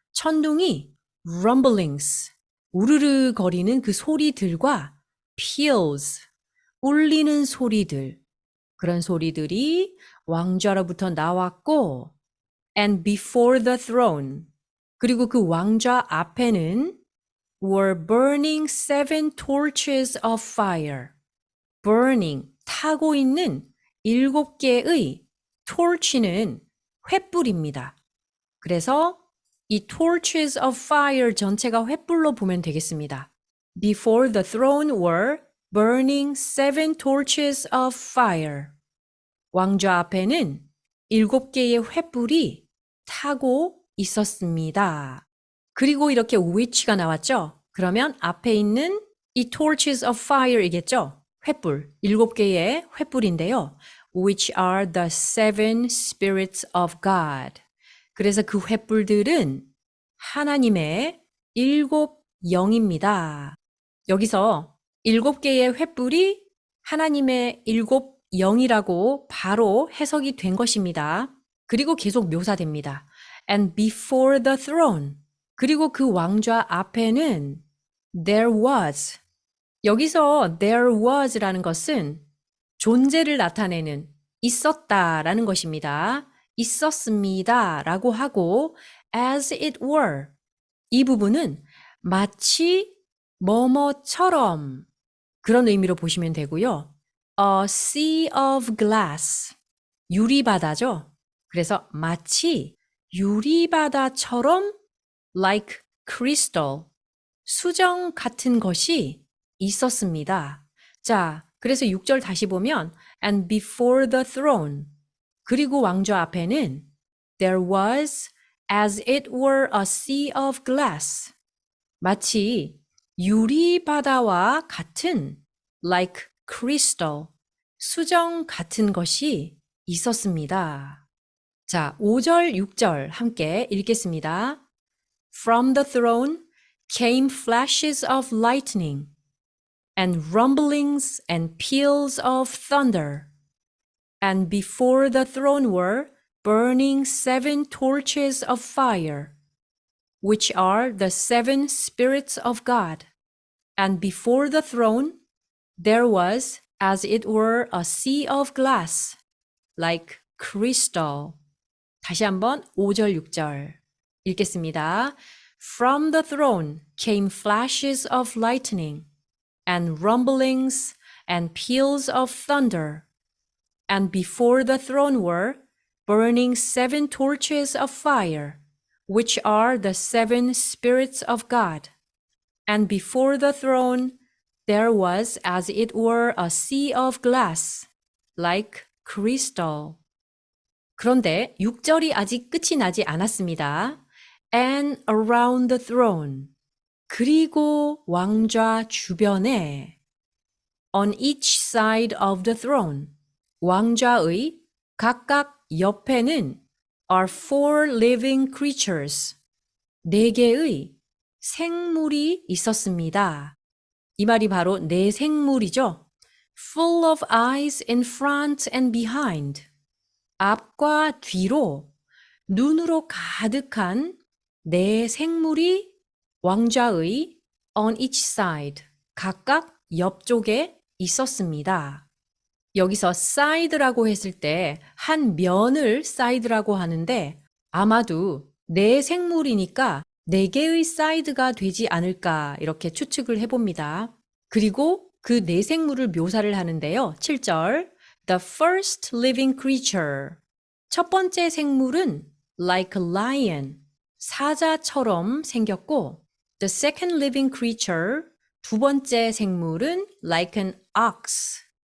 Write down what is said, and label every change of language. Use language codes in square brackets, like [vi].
[ko] 천둥이 rumblings, 우르르 거리는 그 소리들과 peals, 울리는 소리들, 그런 소리들이 왕좌로부터 나왔고 [en] and before the throne, 그리고 그 왕좌 앞에는 were burning seven torches of fire. [ko] burning, 타고 있는 7개의 torch는 횃불입니다. 그래서 이 torches of fire 전체가 횃불로 보면 되겠습니다. [en] Before the throne were burning seven torches of fire. [ko] 왕좌 앞에는 7개의 횃불이 타고 있었습니다. 그리고 이렇게 which가 나왔죠? 그러면 앞에 있는 이 torches of fire이겠죠? 횃불, 7개의 횃불인데요. [en] Which are the seven spirits of God. [ko] 그래서 그 횃불들은 하나님의 7영입니다. 여기서 7개의 횃불이 하나님의 7영이라고 바로 해석이 된 것입니다. 그리고 계속 묘사됩니다. [en] And before the throne. [ko] 그리고 그 왕좌 앞에는 [en] there was. [ko] 여기서 [en] there was [ko] 라는 것은 존재를 나타내는 있었다라는 것입니다. 있었습니다 라고 하고 [en] as it were. [ko] 이 부분은 마치 뭐뭐처럼 그런 의미로 보시면 되고요. [en] A sea of glass. [ko] 유리바다죠. 그래서 마치 유리바다처럼 [en] like crystal. [ko] 수정 같은 것이 있었습니다. 자, 그래서 6절 다시 보면 [en] and before the throne. [ko] 그리고 왕좌 앞에는 [en] there was as it were a sea of glass. [ko] 마치 유리바다와 같은 [en] like crystal. [ko] 수정 같은 것이 있었습니다. 자, 5절, 6절 함께 읽겠습니다. [en] From the throne came flashes of lightning and rumblings and peals of thunder. And before the throne were burning seven torches of fire, which are the seven spirits of God. And before the throne there was as it were a sea of glass, like crystal. [ko] 다시 한번 5절, 6절 읽겠습니다. [en] From the throne came flashes of lightning and rumblings and peals of thunder. And before the throne were burning seven torches of fire, which are the seven spirits of God. And before the throne there was as it were a sea of glass, like crystal. [ko] 그런데 6절이 아직 끝이 나지 않았습니다. [en] And around the throne. [ko] 그리고 왕좌 주변에 [en] on each side of the throne. [ko] 왕좌의 각각 옆에는 [en] are four living creatures. [ko] 4개의 생물이 있었습니다. 이 말이 바로 네 생물이죠. [en] Full of eyes in front and behind. [ko] 앞과 뒤로 눈으로 가득한 네 생물이 왕좌의 [en] on each side, [ko] 각각 옆쪽에 있었습니다. 여기서 side라고 했을 때 한 면을 side라고 하는데 아마도 네 생물이니까 4개의 side가 되지 않을까 이렇게 추측을 해봅니다. 그리고 그 네 생물을 묘사를 하는데요. [en] 7절 The first living creature. [ko] 첫 번째 생물은 [en] like a lion, [ko] 사자처럼 생겼고 [en] The second living creature, [ko] 두 번째 생물은 [en] like an ox.